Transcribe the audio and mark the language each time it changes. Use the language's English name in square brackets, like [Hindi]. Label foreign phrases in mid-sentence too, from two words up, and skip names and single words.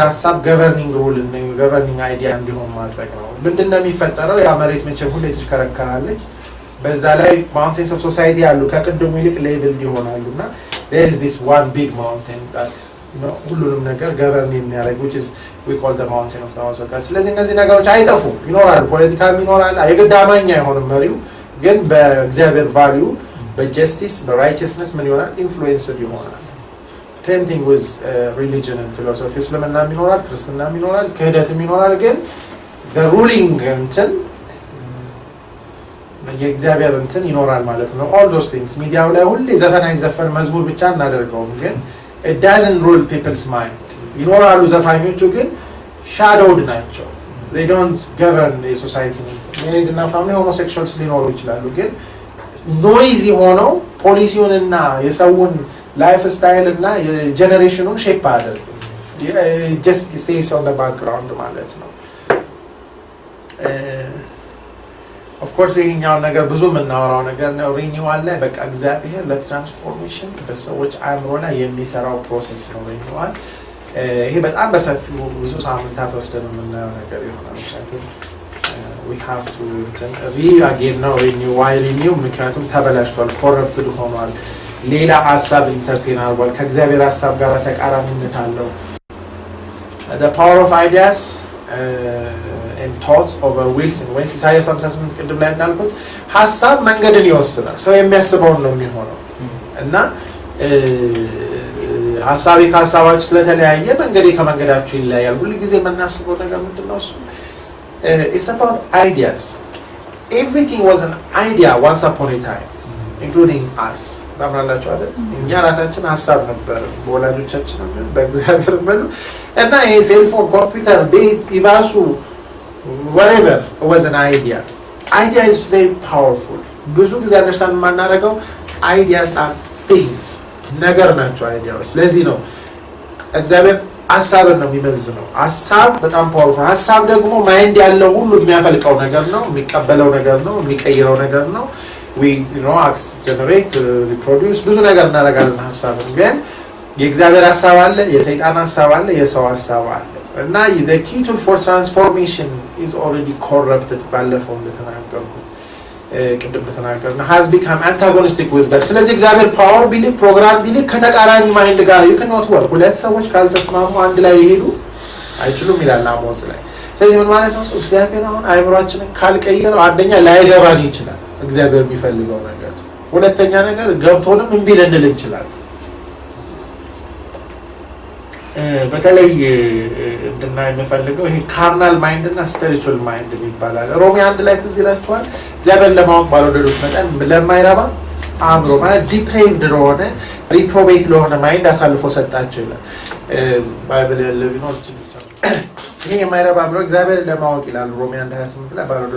[Amharic] ሐሳብ [English] governing rule [Amharic] እና [English] governing idea [Amharic] እንዲሆን ማድረግ ነው ምንድነው የሚፈጠረው ያ መሬት መቼም ሁሉ ተሽከረከራለች በዛ ላይ [English] mountains of [Amharic] society ያሉ ከቅድሙ ይልቅ ሌቭል ይሆናሉና [English] there is this one big mountain that [Amharic] ሁሉንም ነገር govern የሚያደርግ [English] which is we call the mountain of the house of God [Amharic] ስለዚህ እነዚህ ነገሮች አይጠፉም ይኖራሉ ፖለቲካም ይኖራል አይገዳማኛ አይሆንም መሪው ግን በእግዚአብሔር value በjustice በrighteousness ምን ይሆናል influenced ይሆናል [English] same thing with religion and philosophy [Amharic] እስልምና ይኖራል ክርስትና ይኖራል ክህደትም ይኖራል ግን [English] the ruling [Amharic] እንትን የእግዚአብሔር እንትን ይኖራል ማለት ነው [English] all those things [Amharic] ሚዲያው ላይ ሁሌ ዘፈን አይዘፈን መዝሙር ብቻ እናደርገውም ግን [English] it doesn't rule people's mind [Amharic] ይኖራሉ ዘፋኞቹ ግን shadowed ናቸው [English] they don't govern the society marriage [Amharic] እና family homosexuals ሊኖሩ ይችላሉ ግን noisy ሆነው ፖሊሲውንና የሰውን [English] life style [Amharic] እና የጀነሬሽኑን ሼፕ አደረገ [English] just stays on the background [Amharic] ማለት ነው [English] of course [Amharic] ይሄኛው ነገር ብዙ የምናወራው ነገር ነው ሪኒዋል ላይ በቃ እግዚአብሔር ለትራንስፎርሜሽን በሰዎች አእምሮ ላይ የሚሰራው ፕሮሰስ ነው ሪኒዋል ይሄ በጣም በሰፊው ብዙ ሳምንታት ወስደን የምናየው ነገር ይሆናል [English] we have to again [Amharic] ነው renew ምክንያቱም ተበላሽቷል ኮረፕትድ ሆኗል ሌላ ሐሳብ ኢንተርቴን አድርጓል ከእግዚአብሔር ሐሳብ ጋር ተቃራኒነት አለው [English] the power of ideas and thoughts over wills and ways [Amharic] ኢሳይያስ 58 ቅድም ላይ እንዳልኩት ሐሳብ መንገድን ይወስናል ሰው የሚያስበውን ነው የሚሆነው እና ሐሳቤ ከሐሳባችሁ ስለተለያየ መንገዴ ከመንገዳችሁ ይለያያል ሁሉ ጊዜ የምናስበው ነገር ምንድነው እሱ [English] it's about ideas everything was an idea once upon a time including us [Amharic] ታምናላችሁ አይደል እኛ ራሳችን ሐሳብ ነበር በወላጆቻችን በእግዚአብሔር መሉ እና ይሄ [English] cellphone computer [Amharic] ቤት ኢቫሱ [English] whatever was an idea is very powerful [Amharic] ብዙ ጊዜ አንደርስታንድ ማናረጋው [English] ideas are things [Amharic] ነገር ናቸው አይዲያዎች ለዚህ ነው እግዚአብሔር ሐሳብን ነው የሚመዝነው ሐሳብ በጣም ፓወርፉል ሐሳብ ደግሞ ማይንድ ያለው ሁሉ የሚያፈልቀው ነገር ነው የሚቀበለው ነገር ነው የሚቀይረው ነገር ነው [English] we generate reproduce [Amharic] ብዙ ነገር እናደርጋለን ሐሳብን ግን የእግዚአብሔር ሐሳብ አለ የሰይጣን ሐሳብ አለ የሰው ሐሳብ አለ እና [English] the key tool for transformation is already corrupted [Amharic] ባለፈው እንደተናገርኩት ቅድም እንደተናገርና [English] has become antagonistic with God [Amharic] ስለዚህ እግዚአብሔር ፓወር ቢልክ ፕሮግራም ቢልክ ከተቃራኒ ማይንድ ጋር [English] you cannot work [Amharic] ሁለት ሰዎች ካልተስማሙ አንድ ላይ ይሄዱ አይችሉም ይላል አሞጽ ላይ ስለዚህ ምን ማለት ነው እግዚአብሔር አሁን አይምሮአችንን ካልቀየረው አንደኛ ላይገባን ይችላል እግዚአብሔር የሚፈልገው ነገር ሁለተኛ ነገር ገብቶንም እንቢ ልንል እንችላለን በተለይ እንድናይ የምፈልገው ይሄ [English] carnal mind [Amharic] እና [English] spiritual mind [Amharic] ይባላል ሮሜ 1 ላይ ትዝ ይላችኋል እግዚአብሔር ለማወቅ ባልወደዱት መጠን ለማይረባ አእምሮ ማለት ዲፕሬቭድ ለሆነ ሪፕሮቤት ለሆነ ማይንድ አሳልፎ ሰጣቸው ይላል ባይብል ያለ ቢኖር ይሄ የማይረባ አእምሮ እግዚአብሔር ለማወቅ ይላል ሮሜ 1:28 ላይ ባልወደዱት